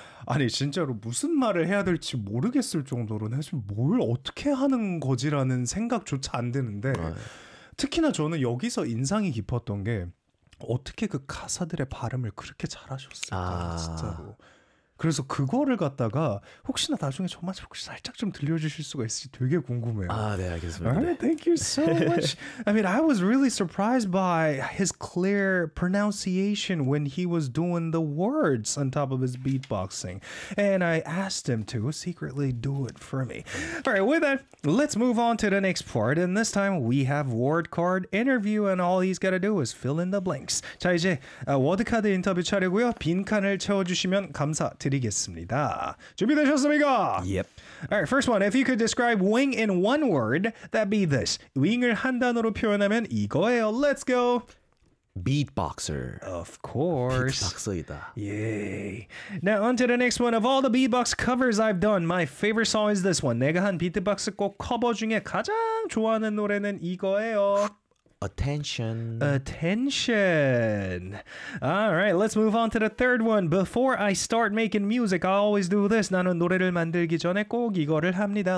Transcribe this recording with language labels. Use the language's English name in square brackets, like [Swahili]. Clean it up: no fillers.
[Korean] 아니 진짜로 무슨 말을 해야 될지 모르겠을 정도로 사실 뭘 어떻게 하는 거지라는 생각조차 안 드는데 아, 특히나 저는 여기서 인상이 깊었던 게 어떻게 그 가사들의 발음을 그렇게 잘하셨을까 진짜로. 그래서 그거를 갖다가 혹시나 나중에 저만 혹시 살짝 좀 들려주실 수가 있을지 되게 궁금해요. 아, 네, 알겠습니다. [English] All right, thank you so much. I mean, I was really surprised by his clear pronunciation when he was doing the words on top of his beatboxing. And I asked him to secretly do it for me. All right, with that, let's move on to the next part. And this time we have word card interview and all he's got to do is fill in the blanks. [Korean] 자, 이제 워드카드 인터뷰 차례고요. 빈칸을 채워주시면 감사합니다. 드리겠습니다. 준비되셨습니까? [English] Yep. All right, first one. If you could describe Wing in one word, that'd be this. [Korean] Wing을 한 단어로 표현하면 이거예요. [English] Let's go. Beatboxer. Of course. [Korean] Beatboxer이다. Yay. [English] Now, on to the next one. Of all the beatbox covers I've done, my favorite song is this one. [Korean] 내가 한 비트박스 곡 커버 중에 가장 좋아하는 노래는 이거예요. [English] Attention. Attention. All right, let's move on to the third one. Before I start making music, I always do this. [Korean] 나는 노래를 만들기 전에 꼭 이거를 합니다.